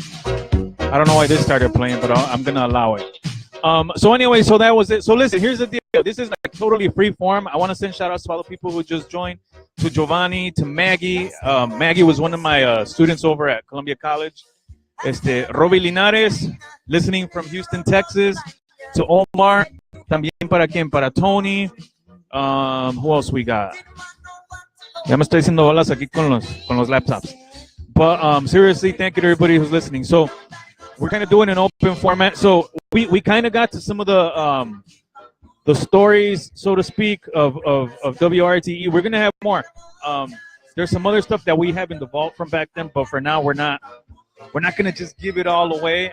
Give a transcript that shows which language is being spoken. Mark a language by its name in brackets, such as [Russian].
[English] I don't know why this started playing, but I'm going to allow it. So anyway, so that was it. So listen, here's the deal. This is like totally free form. I want to send shout-outs to all the people who just joined, to Giovanni, to Maggie. Maggie was one of my students over at Columbia College. Robbie Linares, listening from Houston, Texas. To Omar, [Spanish] también para quién, para [English] Tony. Who else we got? [Spanish] Ya me estoy haciendo bolas aquí con los laptops. [English] But seriously, thank you to everybody who's listening. So we're kind of doing an open format. So we kind of got to some of the stories, so to speak, of WRTE. We're gonna have more. There's some other stuff that we have in the vault from back then, but for now we're not gonna just give it all away.